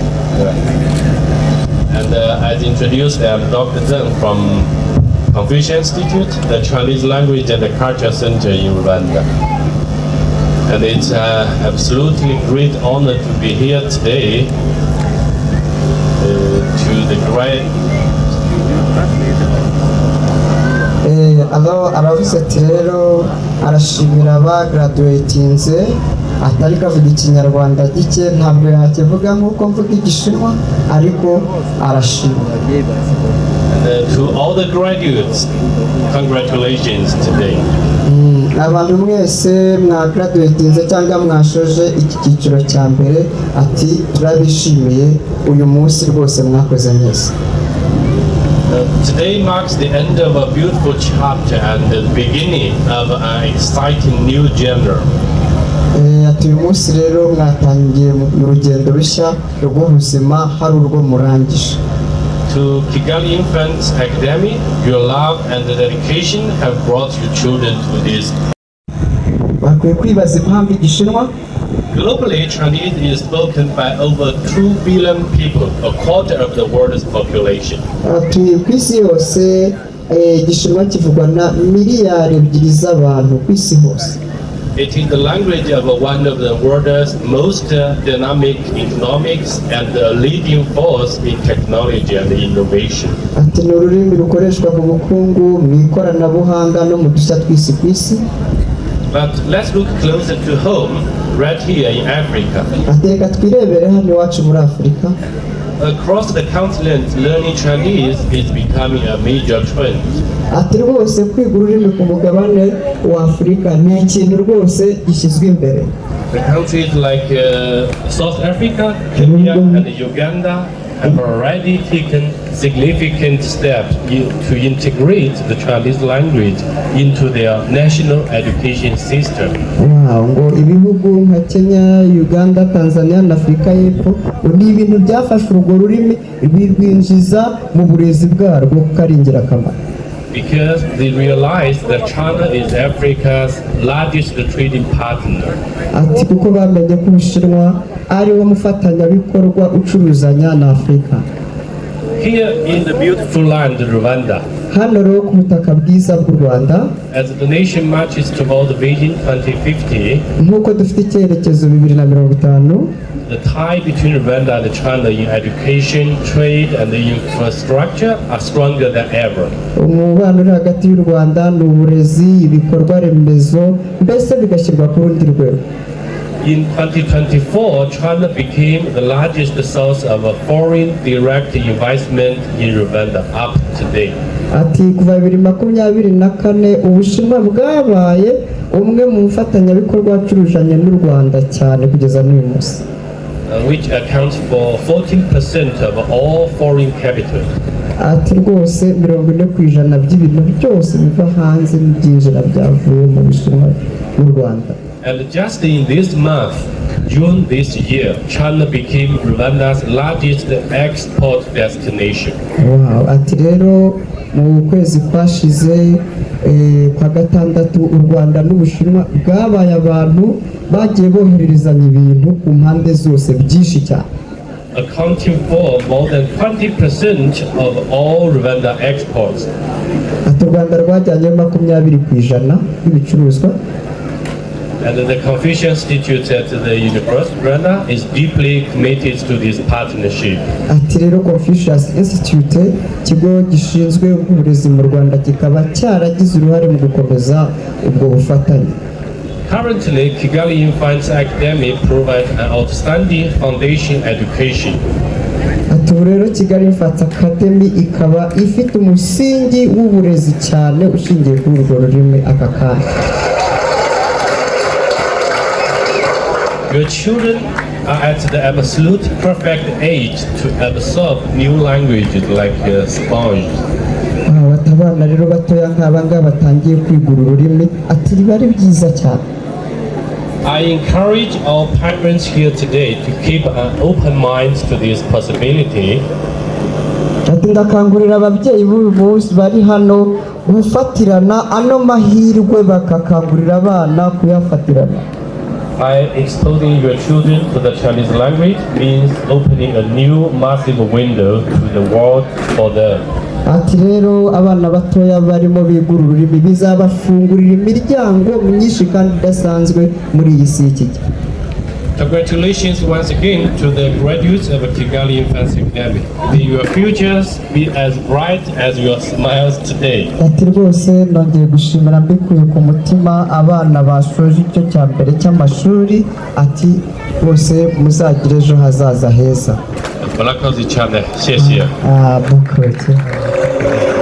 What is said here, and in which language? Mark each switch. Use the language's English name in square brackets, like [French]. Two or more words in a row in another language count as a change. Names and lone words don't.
[English] And as introduced, I'm Dr. Zheng from Confucius Institute, the Chinese Language and Culture Center in Rwanda. And it's absolutely great honor to be here today to the great [Kinyarwanda] aravuze ati rero arashimira abagraduatinze atari kavuga ikinyarwanda gike ntabwo yakivuga nk'uko mvuga igishinwa ariko arashimira. [English] To all the graduates, congratulations today. [Kinyarwanda] Abantu mwese mwagraduatinze cyangwa mwashoje iki cyiciro cya mbere ati turabishimiye uyu munsi rwose mwakoze neza. [English] Today marks the end of a beautiful chapter and the beginning of an exciting new genre. [Kinyarwanda] Ati uyu munsi rero mwatangiye mu rugendo rushya rw'ubuzima hari urwo murangije. [English] To Kigali Infants Academy, your love and dedication have brought your children to this. [Kinyarwanda] Bakwiye kwibaza impamvu igishinwa. [English] Globally, Chinese is spoken by over 2 billion people, a quarter of the world's population. [Kinyarwanda] Ati ku isi yose igishinwa kivugwa na miliyari 2 z'abantu ku isi hose. [English] It is the language of one of the world's most dynamic economics and a leading force in technology and innovation. [Kinyarwanda] Ati ni ururimi rukoreshwa mu bukungu, mu ikoranabuhanga no mu dushya tw'isi ku isi. [English] But let's look closer to home, right here in Africa. [Kinyarwanda] Ati reka twirebere hano iwacu muri Afurika. [English] Across the continent, learning Chinese is becoming a major trend. [Kinyarwanda] Ati rwose kwiga ururimi ku mugabane wa Afurika ni ikintu rwose gishyizwe imbere. [English] The countries like South Africa, Kenya and Uganda have already taken significant steps to integrate the Chinese language into their national education system. [Kinyarwanda] Wow, ngo ibihugu nka Kenya, Uganda, Tanzania na Afurika y'Epfo ni ibintu byafashe urwo rurimi birwinjiza mu burezi bwarwo kuko ari ingirakamaro. [English] Because they realize that China is Africa's largest trading partner. [Kinyarwanda] Ati kuko bamenye ko Ubushinwa ari wo mufatanyabikorwa ucuruzanya na Afurika. [English] Here in the beautiful land Rwanda, [Kinyarwanda] hano rero ku butaka bwiza bw'u Rwanda, [English] as the nation marches toward the Vision 2050, [Kinyarwanda] nk'uko dufite icyerekezo 2050, [English] the tie between Rwanda and China in education, trade, and infrastructure are stronger than ever. [Kinyarwanda] umubano uri hagati y'u Rwanda n'uburezi ibikorwa remezo mbese bigashyirwa ku rundi rwego. [English] In 2024, China became the largest source of foreign direct investment in Rwanda up to date. [Kinyarwanda] Ati kuva 2024 Ubushinwa bwabaye umwe mu mfatanyabikorwa wacurujanye n'u Rwanda cyane kugeza n'uyu munsi. [English] Which accounts for 14% of all foreign capital. [Kinyarwanda] Ati rwose 40% by'ibintu byose biva hanze n'ibyinjira byavuye mu Bushinwa n'u Rwanda. [English] And just in this month, June this year, China became Rwanda's largest export destination. [Kinyarwanda] Wow. Ati rero mu kwezi kwashize kwa gatandatu u Rwanda n'Ubushinwa bwabaye abantu bagiye bohererezanya ibintu ku mpande zose byinshi cyane. [English] Accounting for more than 20% of all Rwanda exports. [Kinyarwanda] Ati u Rwanda rwajyanye 20% y'ibicuruzwa. [English] And the Confucius Institute at the University of Rwanda is deeply committed to this partnership. [Kinyarwanda] Ati rero Confucius Institute kigo gishinzwe uburezi mu Rwanda kikaba cyaragize uruhare mu gukomeza ubwo bufatanye. [English] Currently, Kigali Infant's Academy provides an outstanding foundation education. [Kinyarwanda] Ati ubu rero Kigali Infant's Academy ikaba ifite umusingi w'uburezi cyane ushingiye kuri urwo rurimi aka kanya. [English] Your children are at the absolute perfect age to absorb new languages like a sponge. [Kinyarwanda] Abana rero batoya nk'aba ngaba batangiye kwiga ururimi ati biba ari byiza cyane. [English] I encourage all parents here today to keep an open mind to this possibility. [Kinyarwanda] Ati ndakangurira ababyeyi b'uyu munsi bari hano gufatirana ano mahirwe bakakangurira abana kuyafatirana. [English] By exposing your children to the Chinese language means opening a new massive window to the world for them. [Kinyarwanda] Ati rero abana batoya barimo biga ururimi bizabafungurira imiryango myinshi kandi idasanzwe muri iyi si y'iki gihe. [English] Congratulations once again to the graduates of Kigali Infant's Academy. May your futures be as bright as your smiles today. [Kinyarwanda] Ati rwose nongeye gushimira mbikuye ku mutima abana bashoje icyo cya mbere cy'amashuri ati bose muzagire ejo hazaza heza. Murakoze cyane.谢谢. Bukoze.